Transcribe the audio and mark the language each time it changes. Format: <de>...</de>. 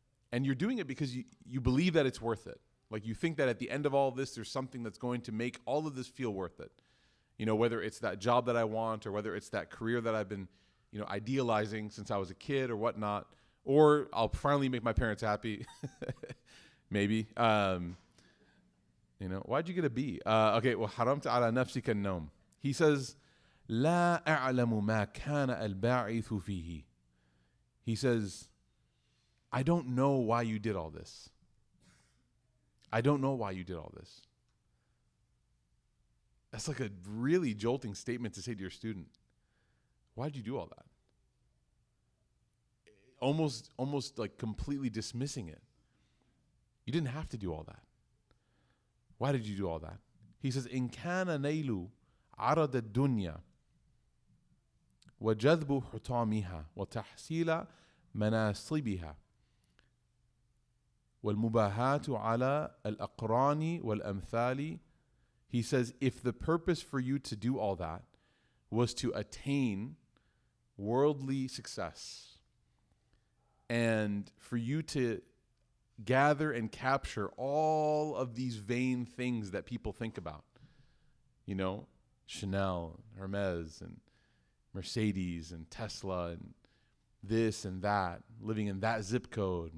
<en>And you're doing it because you believe that it's worth it. Like you think that at the end of all this, there's something that's going to make all of this feel worth it. You know, whether it's that job that I want or whether it's that career that I've been, you know, idealizing since I was a kid or whatnot, or I'll finally make my parents happy. Maybe. You know, why'd you get a B? Okay, well,</en> <ar>حرمت على نفسك النوم.</ar> <en>He says,</en> <ar>لا أعلم ما كان الباعث فيه.</ar> <en>He says, I don't know why you did all this. I don't know why you did all this. That's like a really jolting statement to say to your student. Why did you do all that? Almost like completely dismissing it. You didn't have to do all that. Why did you do all that? He says,</en> <ar>إن كان نيل عرض الدنيا وجذب حطامها وتحصيل مناصبها والمباهاة على الأقران والأمثال.</ar> <en>He says, if the purpose for you to do all that was to attain worldly success and for you to gather and capture all of these vain things that people think about, you know, Chanel, Hermes, and Mercedes, and Tesla, and this and that, living in that zip code.</en>